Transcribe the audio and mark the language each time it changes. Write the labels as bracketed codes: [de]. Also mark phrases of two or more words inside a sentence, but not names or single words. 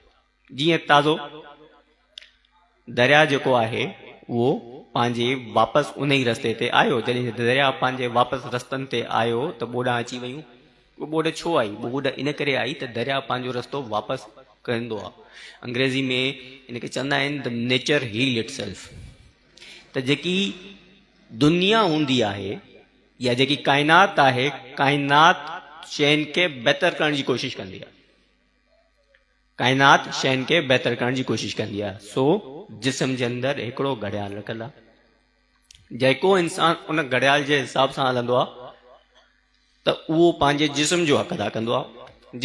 [sd] जीअं ताज़ो दरिया जेको आहे उहो पंहिंजे वापसि उन ई रस्ते ते आयो। जॾहिं दरिया पंहिंजे वापसि रस्तनि ते आयो त ॿोॾां अची वियूं। उहो ॿोॾ छो आई? ॿोॾ इन करे आई त दरिया पंहिंजो रस्तो वापसि कंदो आहे। अंग्रेज़ी में इनखे चवंदा आहिनि [en] the nature heal itself. [sd] त जेकी दुनिया हूंदी आहे या जेकी काइनात आहे, काइनात शयुनि खे बहितर करण जी कोशिशि कंदी आहे। काइनात शयुनि खे बहितर करण जी कोशिशि कंदी आहे। सो जिस्म जे अंदरि हिकिड़ो घड़ियाल रखियलु आहे। जेको इंसान उन घड़ियाल जे हिसाब सां हलंदो आहे त उहो पंहिंजे जिस्म जो हक़ अदा कंदो आहे।